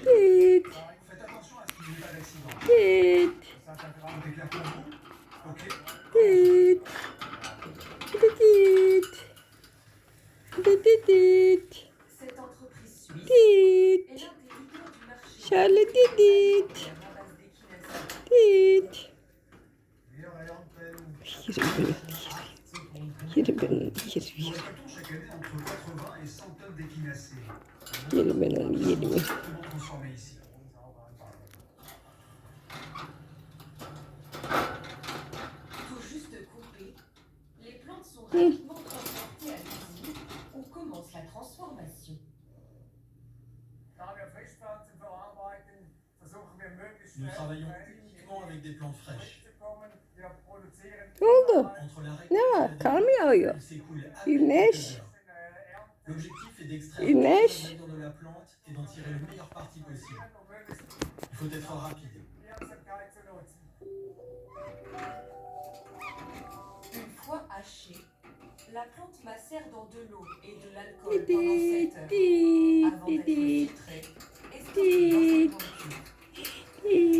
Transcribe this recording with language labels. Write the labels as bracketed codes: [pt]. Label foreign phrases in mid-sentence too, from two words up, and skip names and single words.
[fr] Faites attention à ce qu'il n'y ait pas d'accident. Ça est clair pour vous? Ok. Cette entreprise suisse est l'un des leaders du marché. [en] Charlie did it. Did. [tr] Yürü ben onu [fr] Nous récoltons chaque année entre 80 et 100 tonnes d'équinacées. [tr] Yürü ben onu yedim. [fr] Exactement transformées ici. Tout juste coupées, les plantes sont rapidement transportées à l'usine où commence la transformation. Nous travaillons uniquement avec des plantes fraîches. [tr] Ne oldu? [fr] Entre la [tr] Ne [fr] récolte [tr] var? Kar mı yağıyor? [fr] elle s'écoule à [tr] Güneş. [fr] quelques heures. L'objectif est d'extraire [tr] Güneş. [fr] toute la valeur de la plante et d'en tirer le meilleur parti possible. Il faut être rapide. Une fois hachée, la plante macère dans de l'eau et de l'alcool pendant 7 heures avant d'être filtrée et stockée dans un grand cube.